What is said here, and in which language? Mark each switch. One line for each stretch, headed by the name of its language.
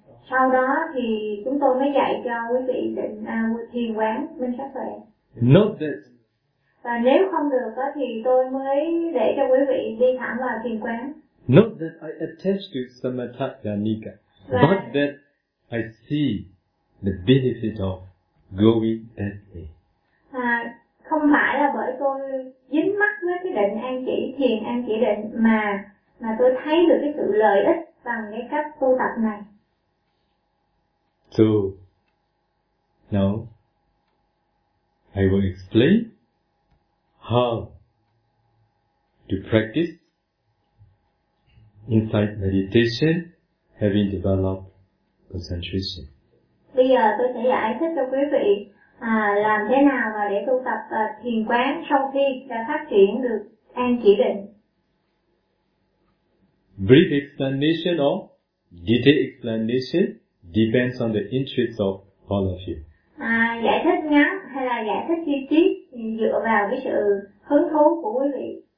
Vietnamese: Sau đó thì chúng tôi mới dạy cho quý vị định thiền quán minh sát tuệ.
English: Not that.
Vietnamese: Và nếu không được thì tôi mới để cho quý vị đi thẳng vào thiền quán.
English: Not that I attach to Samatha Yanika, but that I see the benefit of going that way.
Vietnamese: Không phải là bởi tôi dính mắc với cái định an chỉ, thiền an chỉ định, mà tôi thấy được cái sự lợi ích bằng cái cách tu tập này.
English: So, now, I will explain how to practice insight meditation, having developed concentration.
Vietnamese: Bây giờ tôi sẽ giải thích cho quý vị làm thế nào mà để tu tập thiền quán sau khi đã phát triển được an chỉ định.
English: Brief explanation or detailed explanation depends on the interests of all of you.
Vietnamese: Giải thích ngắn hay là giải thích chi tiết dựa vào cái sự hứng thú của quý vị.